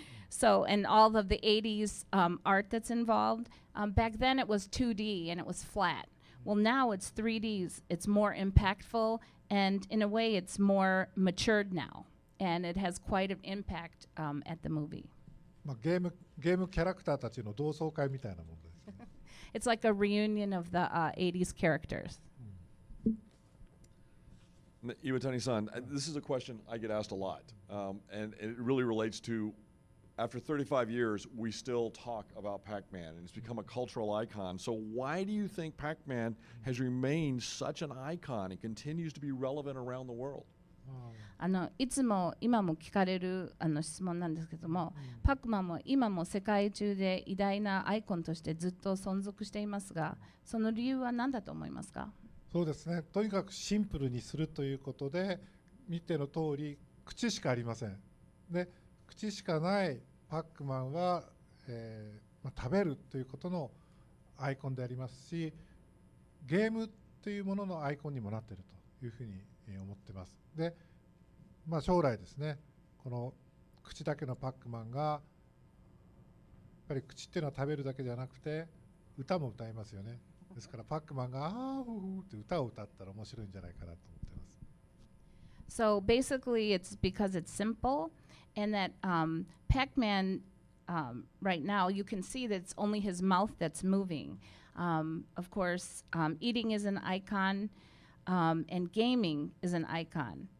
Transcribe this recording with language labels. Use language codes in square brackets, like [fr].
[en] So, and all of the 80s art that's involved. Back then it was 2D and it was flat. Well, now it's 3D. It's more impactful, and in a way it's more matured now. And it has quite an impact at the movie. [ja] ゲームキャラクターたちの同窓会みたいなものですね。 [en] It's like a reunion of the 80s characters. Iwatani-san, this is a question I get asked a lot, and it really relates to, after 35 years, we still talk about Pac-Man, and it's become a cultural icon. So why do you think Pac-Man has remained such an icon and continues to be relevant around the world? [ja] いつも今も聞かれる質問なんですけども、パックマンも今も世界中で偉大なアイコンとしてずっと存続していますが、その理由は何だと思いますか？そうですね、とにかくシンプルにするということで、見ての通り口しかありません。で、口しかないパックマンは、食べるということのアイコンでありますし、ゲームというもののアイコンにもなっているというふうに思ってます。で、将来ですね、この口だけのパックマンがやっぱり口っていうのは食べるだけじゃなくて歌も歌いますよね。ですからパックマンが「あーふふ」って歌を歌ったら面白いんじゃないかなと思ってます。 [en] So basically, it's because it's simple, and that Pac-Man, right now, you can see that it's only his mouth that's moving. Of course, eating is an icon, and gaming is an icon.